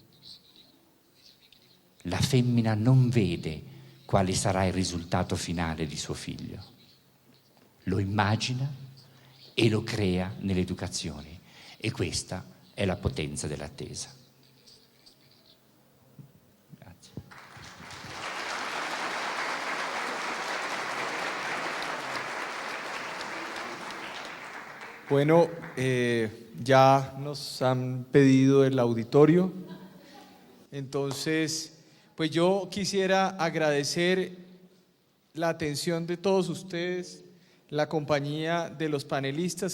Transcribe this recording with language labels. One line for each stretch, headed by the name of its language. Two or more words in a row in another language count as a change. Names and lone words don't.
Italian: La femmina non vede quale sarà il risultato finale di suo figlio, lo immagina e lo crea nell'educazione, e questa è la potenza dell'attesa. Grazie.
Spanish: Bueno, ya nos han pedido el auditorio, entonces, pues yo quisiera agradecer la atención de todos ustedes, la compañía de los panelistas.